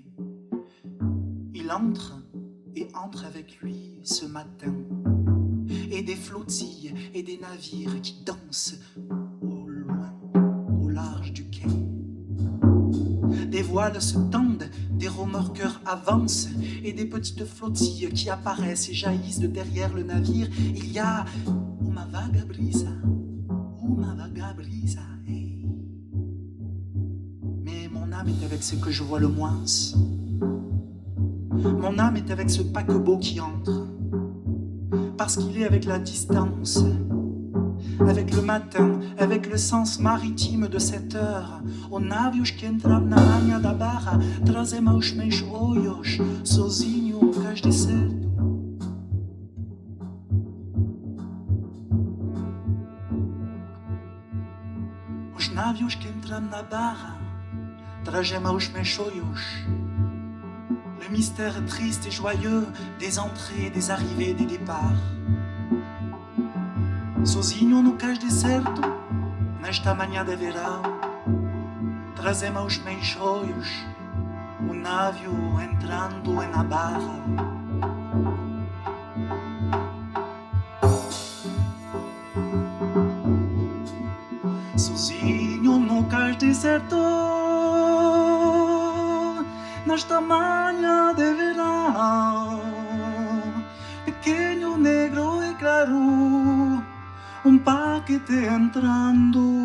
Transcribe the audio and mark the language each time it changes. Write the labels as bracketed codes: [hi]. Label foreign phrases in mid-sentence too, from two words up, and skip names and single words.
[fr] Il entre et entre avec lui ce matin, et des flottilles et des navires qui dansent au loin, au large du quai. Des voiles se tendent, des remorqueurs avancent, et des petites flottilles qui apparaissent et jaillissent de derrière le navire. Il y a [pt] uma vaga brisa, hey. [fr] Mais mon âme est avec ce que je vois le moins. Mon âme est avec ce paquebot qui entre, parce qu'il est avec la distance, avec le matin, avec le sens maritime de cette heure. [pt] O navios que entram na manhã da barra trazem aos meus olhos, sozinho no cais deserto. Os navios que entram na barra trazem aos meus olhos [fr] le mystère triste et joyeux des entrées, des arrivées, des départs. [pt] Sozinho no cais deserto, nesta manhã de verão, trazem aos meus olhos o navio entrando na barra. Sozinho no cais deserto, nesta manhã de verão, pequeno, negro e claro, paquete entrando,